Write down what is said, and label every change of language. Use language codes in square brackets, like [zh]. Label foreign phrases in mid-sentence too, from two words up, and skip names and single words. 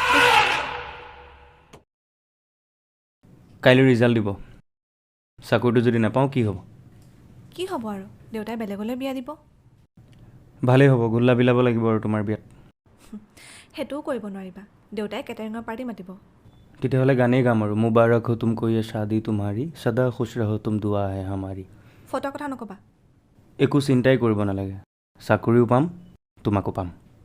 [as] কাইলৈ ৰিজাল্ট দিব চাকৰিটো যদি নাপাওঁ কি হ'ব কি হ'ব আৰু দেউতাই বেলেগলৈ বিয়া দিব ভালেই হ'ব গোল্লা বিলাব লাগিব আৰু তোমাৰ বিয়াত সেইটোও কৰিব নোৱাৰিবা দেউতাই কেটাৰিঙৰ পাৰ্টি মাতিব তেতিয়াহ'লে গানেই গাম আৰু [hi] मुबारक हो तुमको ये शादी तुम्हारी सदा खुश रहो तुम दुआ है हमारी [as] ফটোৰ কথা নক'বা একো চিন্তাই কৰিব নালাগে চাকৰিও পাম তোমাকো পাম